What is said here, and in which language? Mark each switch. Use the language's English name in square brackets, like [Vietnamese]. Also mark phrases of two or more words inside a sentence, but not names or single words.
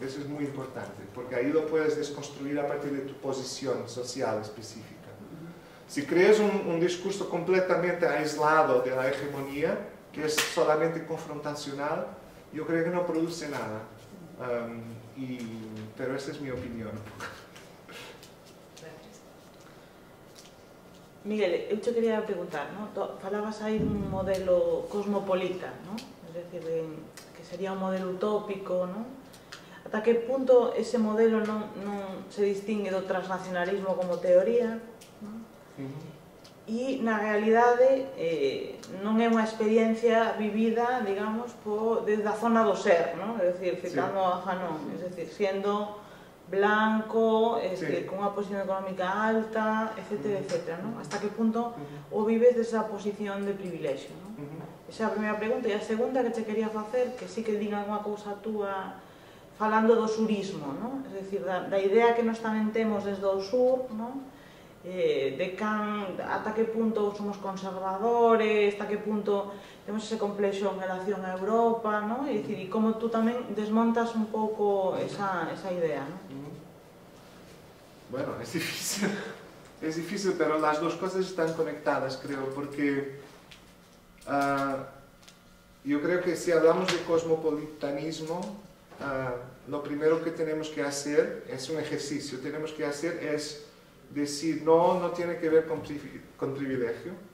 [Spanish] Eso es muy importante, porque ahí lo puedes desconstruir a partir de tu posición social específica. Si creas un discurso completamente aislado de la hegemonía, que es solamente confrontacional, yo creo que no produce nada. Pero esa es mi opinión. Miguel, [Galician] eu te quería preguntar, ¿no? Falabas aí dun modelo cosmopolita, ¿no? [Spanish] Es decir, que sería un modelo utópico, ¿no? [Galician] Ata que punto ese modelo non se distingue do transnacionalismo como teoría, ¿no? E na realidade non é unha experiencia vivida, digamos, desde a zona do ser, ¿no? [Spanish] Es decir, citando a Fanon, es decir, siendo blanco, [Galician] con unha posición económica alta, etcétera, etcétera, ¿no? Hasta que punto o vives desa posición de privilexio, ¿no? Esa é a primeira pregunta. E a segunda que te quería facer, que sí que diga unha cousa túa falando do surismo, ¿no? [Spanish] Es decir, [Galician] da idea que nos tamén temos desde o sur, ¿no? De ata que punto somos conservadores, ata que punto temos ese complexo en relación a Europa, ¿no? E dicir, e como tú tamén desmontas un pouco esa idea, ¿no? [Spanish] Bueno, es difícil, pero las dos cosas están conectadas, creo, porque yo creo que si hablamos de cosmopolitanismo, lo primero que tenemos que hacer es un ejercicio, tenemos que hacer es decir, no tiene que ver con privilegio.